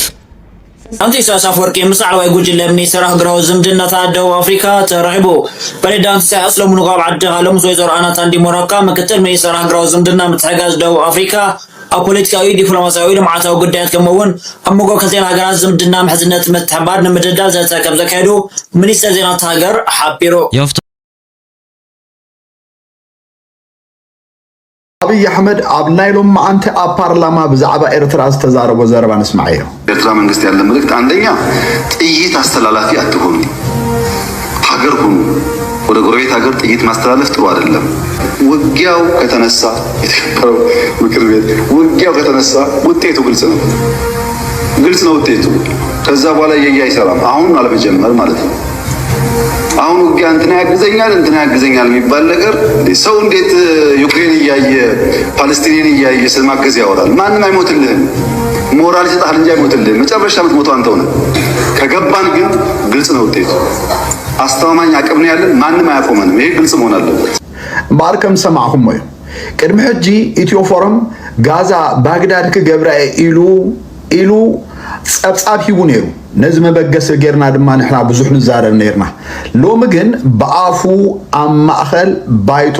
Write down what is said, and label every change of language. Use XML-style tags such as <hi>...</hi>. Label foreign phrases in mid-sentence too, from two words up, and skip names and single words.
<ti>አንተ ኢሳያስ አፈወርቂ ምስ ዓለዋይ ጉጅለ ሚኒስትር ሃገራዊ ዝምድናታት ደቡብ አፍሪካ ተራኺቡ ፕሬዝዳንት ኢሳያስ ሎሙን ካብ ዓዲ ሃሎም ወይዘሮ አናት አንዲሞራካ ምክትል ሚኒስትር ሃገራዊ ዝምድና ምትሕጋዝ ደቡብ አፍሪካ ኣብ ፖለቲካዊ ዲፕሎማሲያዊ ልምዓታዊ ጉዳያት ከምኡውን ኣብ ሞጎ ክልተን ሃገራት ዝምድና ምሕዝነት ምትሕብባር ንምድዳል ዘተከም ዘካየዱ ሚኒስትር ዜናት ሃገር ሓቢሩ። አብይ አህመድ ኣብ ናይሎም ማዓንቲ ኣብ ፓርላማ ብዛዕባ ኤርትራ ዝተዛረበ ዘረባ ንስማዕ እዩ።</ti> <am>ኤርትራ መንግስት ያለ መልእክት አንደኛ ጥይት አስተላላፊ አትሆኑ፣ ሀገር ሁኑ። ወደ ጎረቤት ሀገር ጥይት ማስተላለፍ ጥሩ አይደለም። ውጊያው ከተነሳ የተከበረው ምክር ቤት ውጊያው ከተነሳ ውጤቱ ግልጽ ነው ውጤቱ። ከዛ በኋላ አይሰራም። አሁን አለመጀመር ማለት ነው። አሁን ውጊያ እንትና ያግዘኛል የሚባል ነገር ሰው እንዴት ዩክሬን እያየ ፓለስቲንን እያየ ስለማገዝ ያወራል? ማንም አይሞትልህም። ሞራል ይሰጣል እንጂ አይሞትልህም። መጨረሻ የምትሞተው አንተው ነህ። ከገባን ግን ግልጽ ነው ውጤቱ። አስተማማኝ አቅም ነው ያለን። ማንም አያቆመንም። ይሄ ግልጽ መሆን አለበት።</am> <ti>ባርከም ሰማዕኩም ወይ ቅድሚ ሕጂ ኢትዮ ፎረም ጋዛ ባግዳድ ክገብራ ኢሉ ጸብጻብ ሂቡ ነይሩ። ነዚ መበገስ ጌርና ድማ ንሕና ብዙሕ ንዛረብ ነርና። ሎሚ ግን ብኣፉ ኣብ ማእኸል ባይቶ</ti>